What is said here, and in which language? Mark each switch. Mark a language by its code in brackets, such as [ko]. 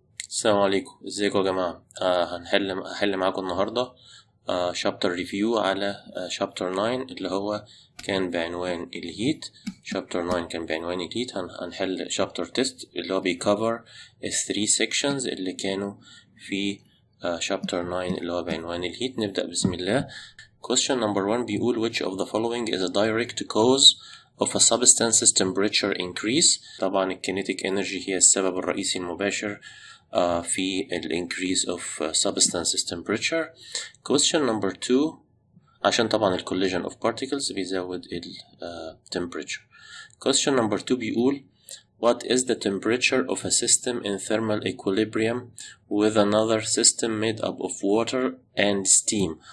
[ar] السلام عليكم، ازيكم يا جماعة؟ هحل معاكم النهاردة شابتر ريفيو على شابتر 9 اللي هو كان بعنوان الهيت. شابتر 9 كان بعنوان الهيت. هنحل شابتر تيست اللي هو بيكفر 3 sections اللي كانوا في شابتر 9 اللي هو بعنوان الهيت. نبدأ بسم الله. [en] Question number 1 [ar] بيقول [en] which of the following is a direct cause of a substance's temperature increase. [ar] طبعا الكينيتيك energy هي السبب الرئيسي المباشر في ال [en] increase of substance's temperature. Question number 2 [ar] عشان طبعا ال [en] collision of particles [ar] بيزود ال [en] temperature. Question number 2 [ar] بيقول [en] what is the temperature of a system in thermal equilibrium with another system made up of water and steam.